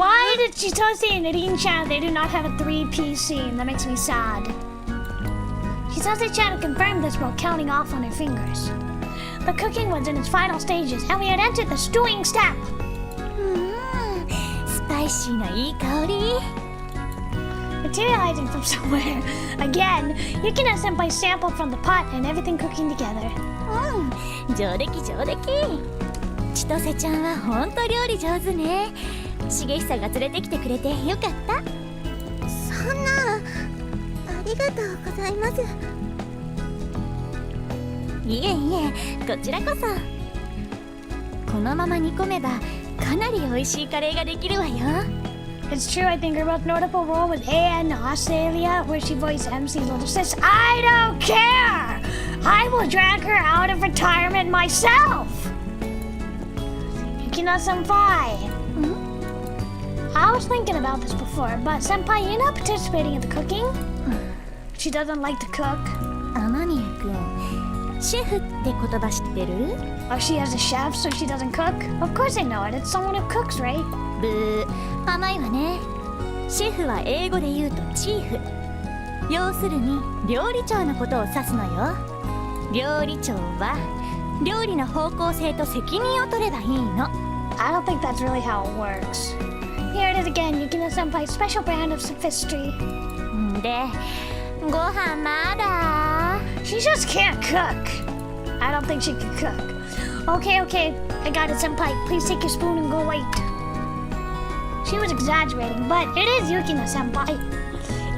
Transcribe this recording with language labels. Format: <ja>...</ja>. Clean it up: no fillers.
<en>Why did Chitose and Rin-chan, they do not have a 3-piece scene? That makes me sad. Chitose-chan confirmed this while counting off on her fingers. The cooking was in its final stages, and we had entered the stewing step.</en> <ja>スパイシーないい香り</ja> <en>Materializing from somewhere. Again, Yukina-senpai sampled from the pot and everything cooking together.</en> <ja>上出来上出来千歳ちゃんはほんと料理上手ね重久が連れてきてくれてよかったそんなありがとうございますいえいえこちらこそこのまま煮込めばかなり美味しいカレーができるわよ</ja> <en>It's true, I think her most notable role was in Australia, where she voiced MC's little sis. I don't care! I will drag her out of retirement myself! Yukina-senpai. I was thinking about this before, but senpai, you're not participating in the cooking? She doesn't like to cook.</en> <ja>天宮くんシェフって言葉知ってる</ja> <en>Oh, she has a chef, so she doesn't cook? Of course I know it. It's someone who cooks, right?</en> <ja>ブー甘いわねシェフは英語で言うとチーフ要するに料理長のことを指すのよ料理長は料理の方向性と責任を取ればいいの</ja> <en>I don't think that's really how it works. Here it is again, Yukina-senpai's special brand of sophistry.</en> <ja>でご飯まだ</ja> <en>She just can't cook. I don't think she can cook. Okay, I got it, senpai. Please take your spoon and go wait. She was exaggerating, but it is Yukina-senpai.</en>